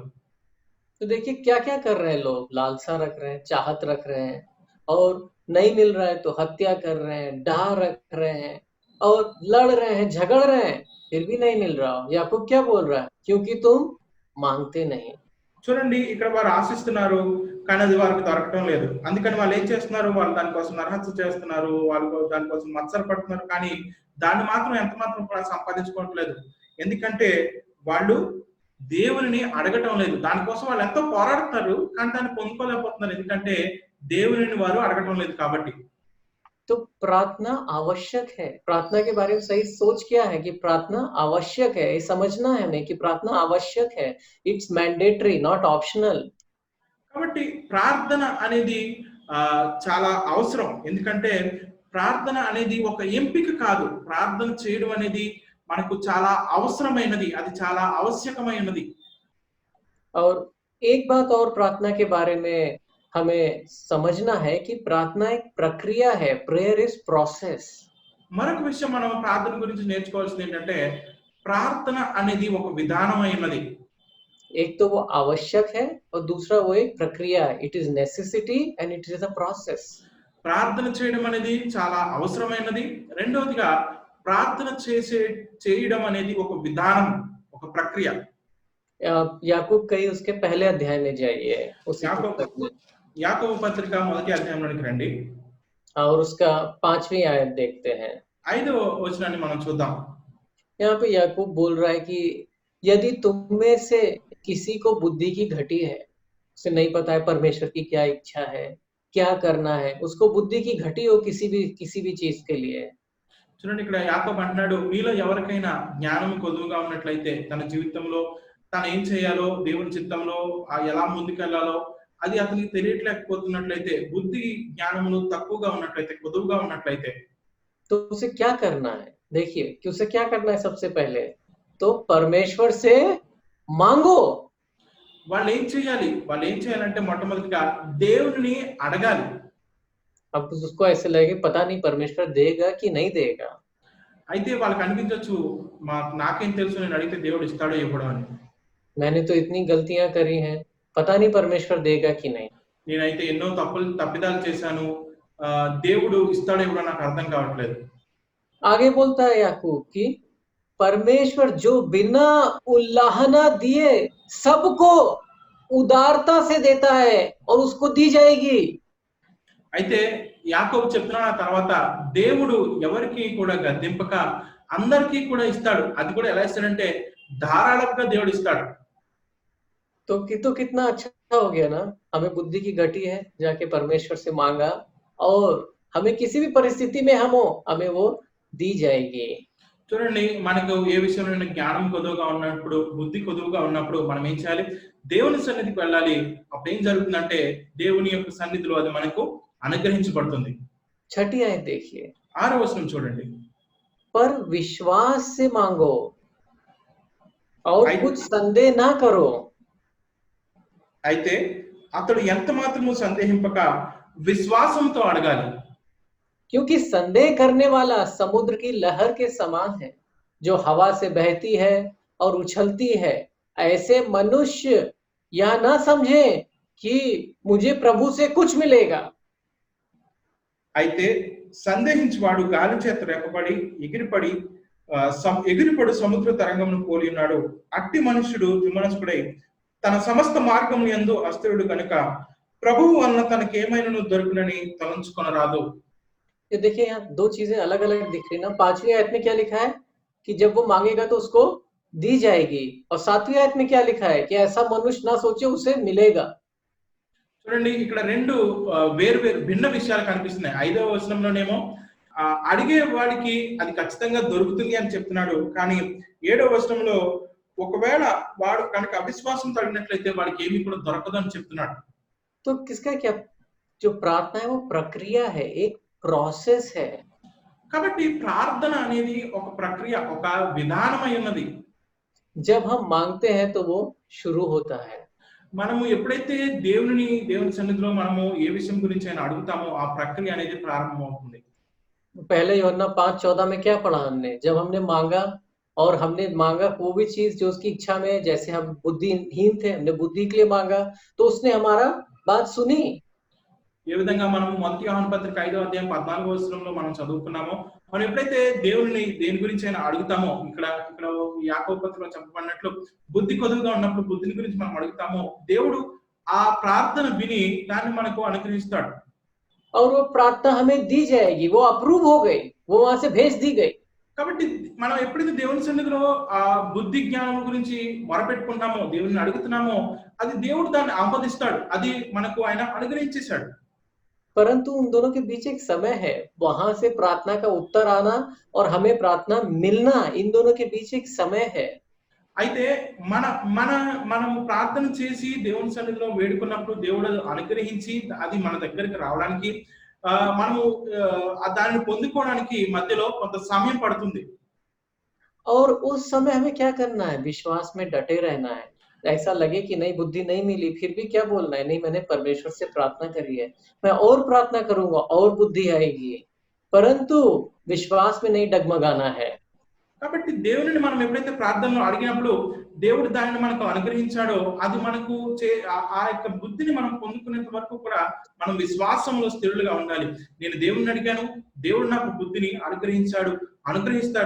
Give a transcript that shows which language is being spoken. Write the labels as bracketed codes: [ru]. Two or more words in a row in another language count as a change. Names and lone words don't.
[hi] तो देखिए क्या-क्या कर रहे हैं लोग, लालसा रख रहे हैं, चाहत रख रहे हैं और नहीं मिल रहा है तो हत्या कर रहे हैं, डाह रख रहे हैं और लड़ रहे हैं, झगड़ रहे हैं, फिर भी नहीं मिल रहा। याकूब क्या बोल रहा है? क्योंकि तुम मांगते नहीं। [te] చూడండి ఇక్కడ వారు ఆశిస్తున్నారు కానీ అది వారికి దొరకటం లేదు. అందుకని వాళ్ళు ఏం చేస్తున్నారు, వాళ్ళు దానికోసం నరహత్య చేస్తున్నారు, వాళ్ళు దానికోసం మత్సరపడుతున్నారు కానీ దాన్ని మాత్రం ఎంత మాత్రం కూడా సంపాదించుకోవట్లేదు. ఎందుకంటే వాళ్ళు దేవుని అడగటం లేదు. దానికోసం వాళ్ళు ఎంతో పోరాడుతున్నారు కానీ దాన్ని పొందుకోలేకపోతున్నారు. ఎందుకంటే దేవుని వారు అడగటం లేదు కాబట్టి. [hi] तो प्रार्थना आवश्यक है। प्रार्थना के बारे में सही सोच क्या है कि प्रार्थना आवश्यक है। ये समझना है हमें कि प्रार्थना आवश्यक है। [en] It's mandatory, not optional. [te] కాబట్టి ప్రార్థన అనేది చాలా అవసరం. ఎందుకంటే ప్రార్థన అనేది ఒక ఎంపిక కాదు. ప్రార్థన చేయడం అనేది మనకు చాలా అవసరమైనది, అది చాలా ఆవశ్యకమైనది. [hi] और एक बात और प्रार्थना के बारे में हमें समझना है कि प्रार्थना एक प्रक्रिया है। [en] Prayer is process. [te] మరొక విషయం మనం ప్రార్థన గురించి నేర్చుకోవాల్సింది ఏంటంటే ప్రార్థన అనేది ఒక విధానమైనది. [hi] एक तो वो आवश्यक है और दूसरा वो एक प्रक्रिया है। [en] It is necessity and it is a process. [te] ప్రార్థన చేయడం అనేది చాలా అవసరమైనది. రెండవదిగా ప్రార్థన చేయడం అనేది ఒక విధానం, ఒక ప్రక్రియ. [hi] याकूब कई उसके पहले अध्याय में जाइए, उस [te] యాకోబు పత్రిక 1వ అధ్యాయంలోనికి రండి. [hi] और उसका 5वीं आयत देखते हैं। [te] 5వ వచనాన్ని మనం చూద్దాం. [hi] यहाँ पे याकूब बोल रहा है कि यदि तुम में से किसी को बुद्धि की घटी है, उसे नहीं पता है परमेश्वर की क्या इच्छा है, क्या करना है, उसको बुद्धि की घटी हो किसी भी चीज के लिए। [te] చూడండి ఇక్కడ యాకోబు అంటున్నాడు, మీలో ఎవరికైనా జ్ఞానం కొదువుగా ఉన్నట్లయితే తన జీవితంలో తాను ఏం చేయాలో, దేవుని చిత్తంలో ఎలా ముందుకెళ్లాలో అది అతనికి తెలియట్లేకపోతున్నట్లయితే, బుద్ధి జ్ఞానములు తక్కువగా ఉన్నట్లయితే, కొదువుగా ఉన్నట్లయితే [hi] तो उसे क्या करना है? देखिए कि उसे क्या करना है। सबसे पहले तो परमेश्वर से मांगो। [te] వాళ్ళు ఏం చేయాలంటే మొట్టమొదటిగా దేవుని అడగాలి. [hi] अब उसको ऐसे लगे पता नहीं परमेश्वर देगा कि नहीं देगा। [te] అయితే వాళ్ళకి అనిపించొచ్చు, నాకేం తెలుసు, నేను అడిగితే దేవుడు ఇస్తాడో ఇవ్వడో అని. [hi] मैंने तो इतनी गलतियां करी हैं, पता नहीं परमेश्वर देगा कि नहीं। [te] నేనైతే ఎన్నో తప్పిదాలు చేశాను, దేవుడు ఇస్తాడో ఇవ్వడో నాకు అర్థం కావట్లేదు. [hi] आगे बोलता है याकूब कि परमेश्वर जो बिना उल्लाहना दिए सबको उदारता से देता है और उसको दी जाएगी। [te] అయితే యాకోబు చెప్తున్న తర్వాత దేవుడు ఎవరికి కూడా గద్దింపక అందరికీ కూడా ఇస్తాడు. అది కూడా ఎలా ఇస్తాడంటే ధారాళంగా దేవుడు ఇస్తాడు. [hi] तो कितना अच्छा हो गया ना, हमें बुद्धि की घटी है, जाके परमेश्वर से मांगा और हमें किसी भी परिस्थिति में हम हो, हमें वो दी जाएगी। [te] చూడండి, మనకు ఏ విషయంలో జ్ఞానం కొదువుగా ఉన్నప్పుడు, బుద్ధి కొదువుగా ఉన్నప్పుడు మనం ఏం చేయాలి? దేవుని సన్నిధికి వెళ్ళాలి. అప్పుడు ఏం జరుగుతుందంటే దేవుని యొక్క సన్నిధిలో అది మనకు అనుగ్రహించబడుతుంది. [hi] छठी आयत देखिए, [te] 6వ వచనం చూడండి. [hi] पर विश्वास से मांगो और [te] అయి [hi] कुछ संदेह ना करो। [te] అయితే అతడు ఎంత మాత్రము సందేహింపక విశ్వాసంతో అడగాలి. [hi] क्योंकि संदेह करने वाला समुद्र की लहर के समान है, जो हवा से बहती है और उछलती है। ऐसे मनुष्य यह ना समझे कि मुझे प्रभु से कुछ मिलेगा। [te] అయితే సందేహించువాడు గాలి చేత రేపబడి ఎగిరిపడి ఎగిరిపడు సముద్ర తరంగమును పోలి ఉన్నాడు. అట్టి మనుష్యుడు విమనస్కుడై తన సమస్త మార్గము యందు అస్థిరుడు గనుక ప్రభువు వలన తనకేమైనను దొరుకునని తలంచుకొనరాదు. [hi] ये देखिए यहाँ दो चीजें अलग अलग दिख रही ना। 5वीं आयत में क्या लिखा है कि जब वो मांगेगा तो उसको दी जाएगी, और 7वीं आयत में क्या लिखा है कि ऐसा मनुष्य ना सोचे उसे मिलेगा। [te] చూడండి, ఇక్కడ రెండు వేరు వేరు భిన్న విషయాలు కనిపిస్తున్నాయి. 5వ వచనంలోనేమో అడిగే వాడికి అది ఖచ్చితంగా దొరుకుతుంది అని చెప్తున్నాడు. కానీ 7వ వచనంలో ఒకవేళ వాడు కనుక అవిశ్వాసంతో అడిగినట్లయితే వాడికి ఏమీ కూడా దొరకదు అని చెప్తున్నాడు. [hi] तो किसका क्या, जो प्रार्थना है वो प्रक्रिया है, एक प्रोसेस है। [te] కాబట్టి ప్రార్థన అనేది ఒక ప్రక్రియ, ఒక విధానమై ఉన్నది. [hi] जब हम मांगते हैं तो वो शुरू होता है। [te] మనము ఎప్పుడైతే దేవుని సన్నిధిలో మనము ఏ విషయం గురించి అయినా అడుగుతామో ఆ ప్రక్రియ అనేది ప్రారంభమవుతుంది. [hi] पहले यूहन्ना 5:14 में क्या पढ़ा हमने? जब हमने मांगा और हमने मांगा वो भी चीज जो उसकी इच्छा में, जैसे हम बुद्धिहीन थे, हमने बुद्धि के लिए मांगा तो उसने हमारा बात सुनी। [te] ఏ విధంగా మనం మొదటి యోహాను పత్రిక 5వ అధ్యాయం 14వ వచనంలో మనం చదువుకున్నామో, మనం ఎప్పుడైతే దేని గురించి అయినా అడుగుతామో, ఇక్కడ యాకోబు పత్రికలో చెప్పబడినట్లు బుద్ధి కొదువుగా ఉన్నప్పుడు బుద్ధిని గురించి మనం అడుగుతామో దేవుడు ఆ ప్రార్థన విని దాన్ని మనకు అనుగ్రహిస్తాడు. [hi] और वो प्रार्थना हमें दी जाएगी, वो अप्रूव हो गई, वो वहां से भेज दी गई। [te] కాబట్టి మనం ఎప్పుడైతే దేవుని సన్నిధిలో ఆ బుద్ధి జ్ఞానం గురించి మొరపెట్టుకుంటామో, దేవుని అడుగుతున్నామో, అది దేవుడు దాన్ని ఆమోదిస్తాడు, అది మనకు ఆయన అనుగ్రహించేశాడు. [hi] परंतु उन दोनों के बीच एक समय है, वहां से प्रार्थना का उत्तर आना और हमें प्रार्थना मिलना, इन दोनों के बीच एक समय है। [te] అయితే మనము ప్రార్థన చేసి దేవుని సన్నిధిలో వేడుకున్నప్పుడు దేవుడు అనుగ్రహించి అది మన దగ్గరికి రావడానికి మనము దాన్ని పొందుకోవడానికి మధ్యలో కొంత సమయం పడుతుంది. [hi] और उस समय हमें क्या करना है? विश्वास में डटे रहना है। ऐसा लगे कि नहीं, बुद्धि नहीं मिली, फिर भी क्या बोलना है? नहीं, मैंने परमेश्वर से प्रार्थना करी है, मैं और प्रार्थना करूंगा और बुद्धि आएगी, परंतु विश्वास में नहीं डगमगाना है। [te] కాబట్టి దేవుని మనం ఎప్పుడైతే ప్రార్థనలో అడిగినప్పుడు దేవుడు దానిని మనకు అనుగ్రహించాడో అది మనకు ఆ యొక్క బుద్ధిని మనం పొందుకునేంత వరకు కూడా మనం విశ్వాసంలో స్థిరులుగా ఉండాలి. నేను దేవుణ్ణి అడిగాను, దేవుడు నాకు బుద్ధిని అనుగ్రహిస్తాడు.